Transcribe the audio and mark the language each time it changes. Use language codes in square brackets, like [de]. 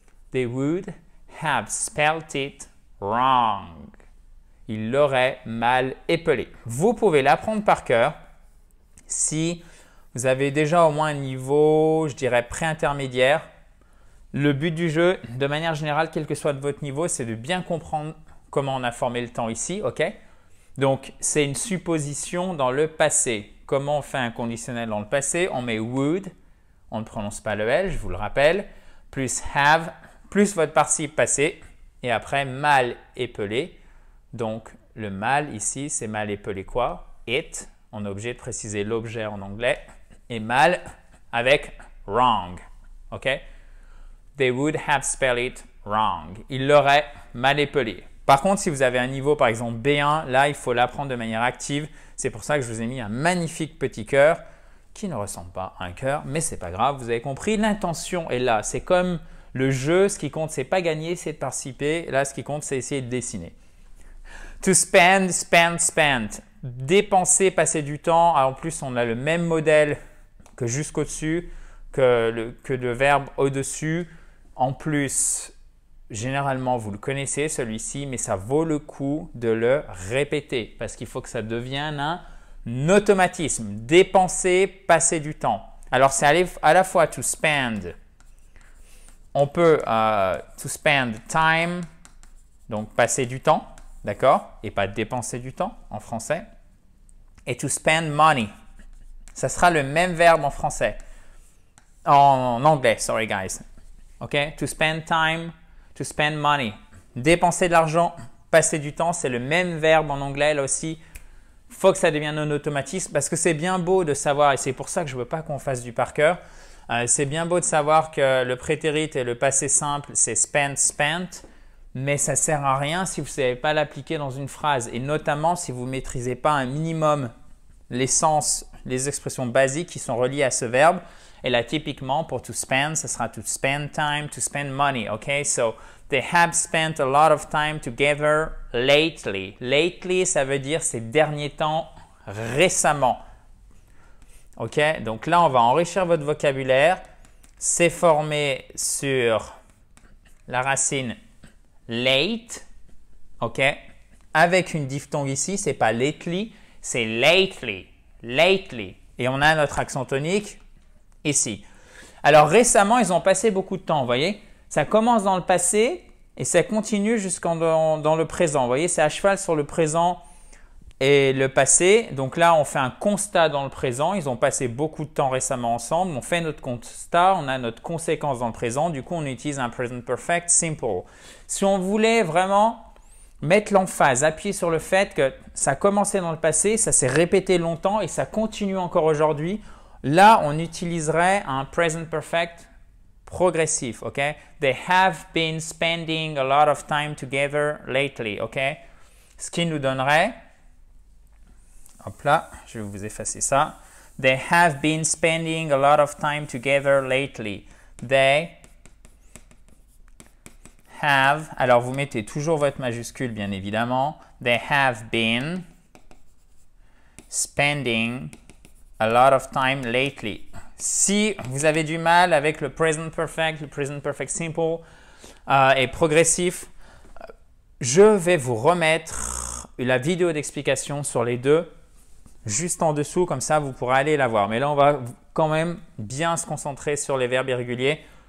[en] They would have spelt it wrong. [fr] Il l'aurait mal épelé. Vous pouvez l'apprendre par cœur Si vous avez déjà au moins un niveau, je dirais, pré-intermédiaire, le but du jeu, de manière générale, quel que soit votre niveau, c'est de bien comprendre comment on a formé le temps ici, ok? Donc, c'est une supposition dans le passé. Comment on fait un conditionnel dans le passé? On met would, on ne prononce pas le L, je vous le rappelle, plus have, plus votre participe passé, et après mal épelé. Donc, le mal ici, c'est mal épelé quoi? It, on est obligé de préciser l'objet en anglais, et mal avec wrong, ok? [en] They would have spelled it wrong. [fr] Ils l'auraient mal épelé. Par contre, si vous avez un niveau, par exemple B1, là, il faut l'apprendre de manière active. C'est pour ça que je vous ai mis un magnifique petit cœur qui ne ressemble pas à un cœur, mais ce n'est pas grave, vous avez compris. L'intention est là. C'est comme le jeu, ce qui compte, c'est pas gagner, c'est de participer. Là, ce qui compte, c'est essayer de dessiner. [en] To spend, spend, spent. [fr] Dépenser, passer du temps. En plus, on a le même modèle que jusqu'au-dessus, que le verbe au-dessus. En plus, généralement, vous le connaissez celui-ci, mais ça vaut le coup de le répéter parce qu'il faut que ça devienne un automatisme. Dépenser, passer du temps. Alors, c'est à la fois to spend. On peut to spend time, donc passer du temps, d'accord? Et pas dépenser du temps en français. Et [en] to spend money. [fr] Ça sera le même verbe en français. En anglais, [en] sorry guys. [fr] OK? [en] To spend time, to spend money. [fr] Dépenser de l'argent, passer du temps, c'est le même verbe en anglais là aussi. Il faut que ça devienne un automatisme parce que c'est bien beau de savoir, et c'est pour ça que je ne veux pas qu'on fasse du par cœur, c'est bien beau de savoir que le prétérit et le passé simple, c'est spent, spent, mais ça ne sert à rien si vous ne savez pas l'appliquer dans une phrase et notamment si vous ne maîtrisez pas un minimum l'essence, les expressions basiques qui sont reliées à ce verbe. Et là, typiquement, pour to spend, ce sera [en] to spend time, to spend money. [fr] OK? [en] So, they have spent a lot of time together lately. [fr] Lately, ça veut dire ces derniers temps, récemment. OK? Donc là, on va enrichir votre vocabulaire. C'est formé sur la racine late. OK? Avec une diphtongue ici, ce n'est pas lately, c'est lately. Lately. Et on a notre accent tonique ici. Alors récemment, ils ont passé beaucoup de temps, vous voyez. Ça commence dans le passé et ça continue jusqu'en dans le présent. Vous voyez, c'est à cheval sur le présent et le passé. Donc là, on fait un constat dans le présent. Ils ont passé beaucoup de temps récemment ensemble. On fait notre constat, on a notre conséquence dans le présent. Du coup, on utilise un present perfect simple. Si on voulait vraiment mettre l'emphase, appuyer sur le fait que ça a commencé dans le passé, ça s'est répété longtemps et ça continue encore aujourd'hui, là, on utiliserait un present perfect progressif, ok? [en] They have been spending a lot of time together lately, ok? [fr] Ce qui nous donnerait, hop là, je vais vous effacer ça. [en] They have been spending a lot of time together lately. They have, [fr] alors vous mettez toujours votre majuscule bien évidemment. [en] They have been spending a lot of time lately. [fr] Si vous avez du mal avec le present perfect simple et progressif, je vais vous remettre la vidéo d'explication sur les deux juste en dessous, comme ça vous pourrez aller la voir. Mais là, on va quand même bien se concentrer sur les verbes irréguliers.